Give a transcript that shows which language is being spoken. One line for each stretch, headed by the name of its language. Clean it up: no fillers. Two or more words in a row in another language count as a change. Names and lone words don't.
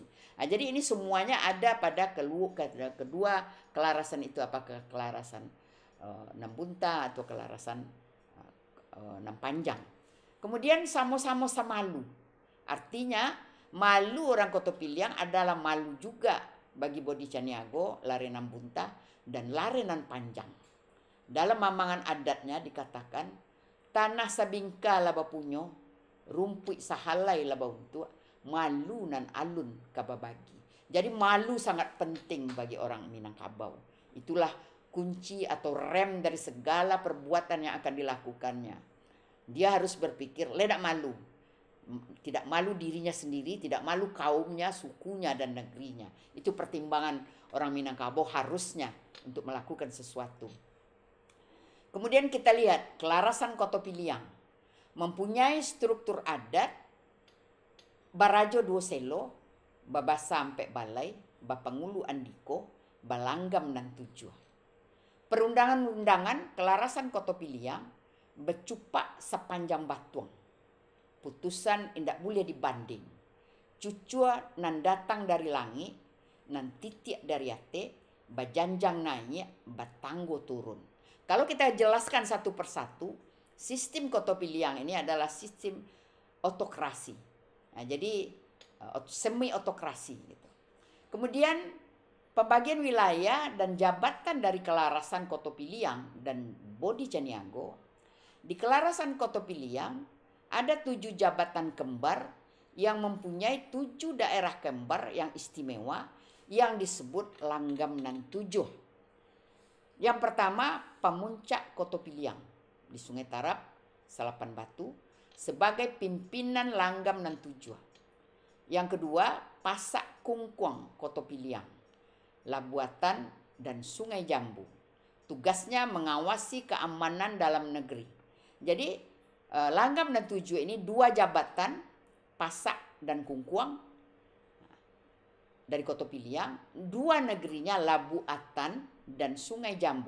Indonesian: Nah, jadi ini semuanya ada pada kedua kelarasan itu, apakah kelarasan nan bunta atau kelarasan nan panjang. Kemudian sama-sama samalu. Artinya malu orang Koto Piliang adalah malu juga bagi Bodi Caniago, larenan bunta, dan larenan panjang. Dalam mamangan adatnya dikatakan,
Minangkabau: tanah sabingka laba punyo, rumput sahalai laba untuk, malu nan alun kababagi.
Indonesian: Jadi malu sangat penting bagi orang Minangkabau. Itulah kunci atau rem dari segala perbuatan yang akan dilakukannya. Dia harus berpikir, ledak malu. Tidak malu dirinya sendiri, tidak malu kaumnya, sukunya, dan negerinya. Itu pertimbangan orang Minangkabau harusnya untuk melakukan sesuatu. Kemudian kita lihat kelarasan Koto Piliang. Mempunyai struktur adat,
Minangkabau: barajo dua selo, babasa sampai balai, bapangulu andiko, balanggam dan tujuh.
Indonesian: Perundangan-undangan kelarasan Koto Piliang bercupak sepanjang batuang. Putusan indak boleh dibanding.
Minangkabau: Cucua nan datang dari langit, nan titik dari ate, bajanjang naik, batanggo turun.
Indonesian: Kalau kita jelaskan satu persatu, sistem Koto Piliang ini adalah sistem otokrasi. Nah, jadi semi otokrasi gitu. Kemudian pembagian wilayah dan jabatan dari kelarasan Koto Piliang dan Bodi Caniago. Di kelarasan Koto Piliang ada 7 jabatan kembar yang mempunyai 7 daerah kembar yang istimewa yang disebut langgam nan 7. Yang pertama Pemuncak Koto Piliang di Sungai Tarap, Salapan Batu, sebagai pimpinan langgam nan tujuh. Yang kedua, Pasak Kungkuang Koto Piliang, Labuatan dan Sungai Jambu. Tugasnya mengawasi keamanan dalam negeri. Jadi langgam dan tujuh ini dua jabatan, Pasak dan Kungkuang dari Koto Piliang, dua negerinya Labuatan dan Sungai Jambu.